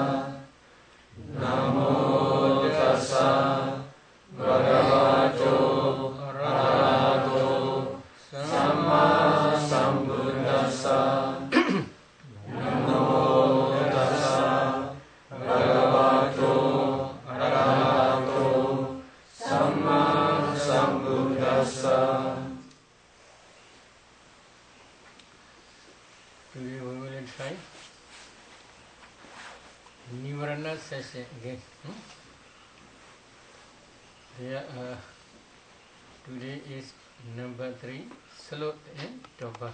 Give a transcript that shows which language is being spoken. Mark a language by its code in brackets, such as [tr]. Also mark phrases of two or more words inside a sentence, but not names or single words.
[pi] Namo tassa bhagavato arahato samma sambuddhassa. Namo tassa bhagavato arahato samma sambuddhassa. [en] Today we will try Nivarana session again. Today is number 3, Sloth and Torpor.